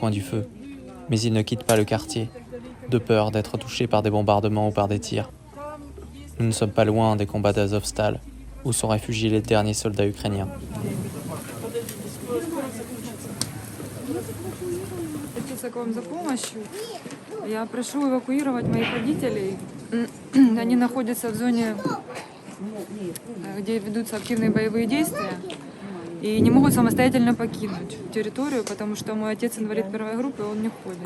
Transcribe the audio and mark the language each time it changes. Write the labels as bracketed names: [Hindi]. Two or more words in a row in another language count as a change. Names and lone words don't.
[French] coin du feu, mais ils ne quittent pas le quartier, de peur d'être touchés par des bombardements ou par des tirs. Nous ne sommes pas loin des combats d'Azovstal, où sont réfugiés les derniers soldats ukrainiens. [Russian] К вам за помощью. Я прошу эвакуировать моих родителей. Они находятся в зоне, где ведутся активные боевые действия, и не могут самостоятельно покинуть территорию, потому что мой отец инвалид первой группы, он не ходит.